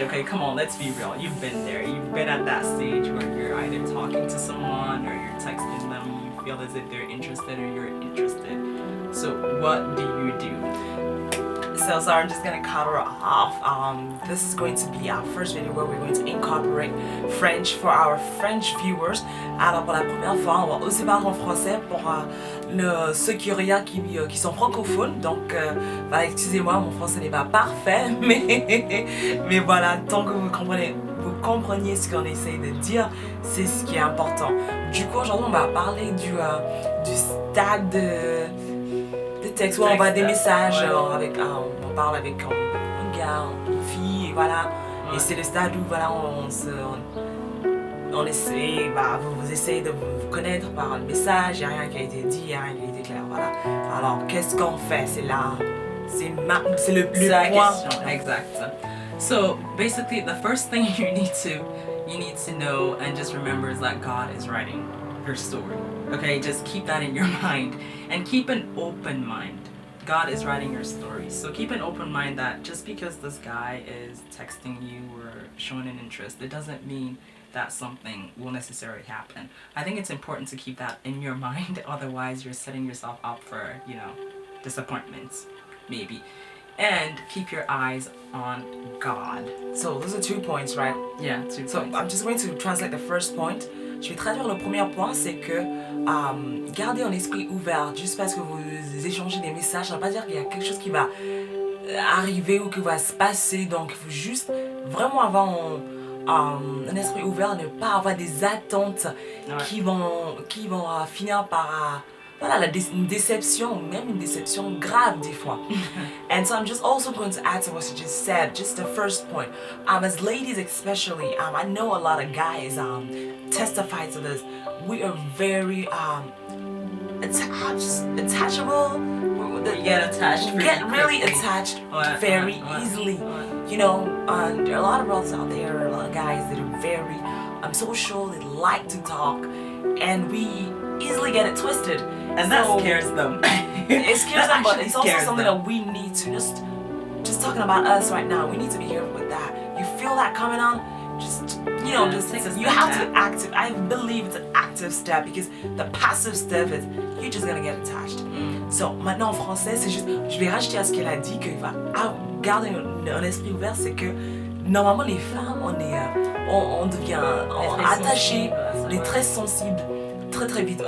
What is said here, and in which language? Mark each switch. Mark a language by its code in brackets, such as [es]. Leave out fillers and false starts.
[en] Okay, come on, let's be real. You've been there. You've been at that stage where you're either talking to someone or you're texting them. You feel as if they're interested or you're interested. So what do you do? So I'm just gonna cover off. This is going to be our first video where we're going to incorporate French for our French viewers. [fr] Alors pour la première fois, on va aussi parler en français pour ceux qui regardent qui sont francophones. Donc voilà, excusez-moi, mon français n'est pas parfait, mais voilà, tant que vous compreniez ce qu'on essaye de dire, c'est ce qui est important. Du coup, aujourd'hui, on va parler du stade de texte où on envoie des messages on parle avec un gars, une fille, et voilà. Et c'est le stade où voilà, on essaie, vous essayez de vous connaître par le message, il n'y a rien qui a été dit, il n'y a rien qui a été clair, voilà. Alors, qu'est-ce qu'on fait? C'est là, c'est le point. Exact. [en] So basically, the first thing you need to know and just remember is that God is writing your story. Okay, just keep that in your mind and keep an open mind. God is writing your story. So keep an open mind that just because this guy is texting you or showing an interest, it doesn't mean that something will necessarily happen. I think it's important to keep that in your mind, otherwise you're setting yourself up for, disappointments, maybe. And keep your eyes on God. So those are 2 points, right? Yeah, 2 So points. I'm just going to translate the first point. [fr] Je vais traduire le premier point, c'est que gardez un esprit ouvert. Juste parce que vous échangez des messages, ça ne veut pas dire qu'il y a quelque chose qui va arriver ou qui va se passer. Donc il faut juste vraiment avoir un esprit ouvert, ne pas avoir des attentes qui vont finir par une déception, même une déception grave des fois. [en] And so I'm just also going to add to what you just said, just the first point. As ladies especially, I know a lot of guys testify to this. We are very attachable. You get attached. Really attached very easily. You know, there are a lot of brothers out there, a lot of guys that are very social, they like to talk, and we easily get it twisted. And that scares them. It scares them, but it's also something them. that we need to just talking about us right now. We need to be careful with that. You feel that coming on, you have to active. I believe it's an active step because the passive step is you're just gonna get attached. [fr] So maintenant en français, c'est juste, je vais rajouter à ce qu'elle a dit qu'il va garder un esprit ouvert, c'est que normalement les femmes on devient attachées, on est très sensibles très très vite.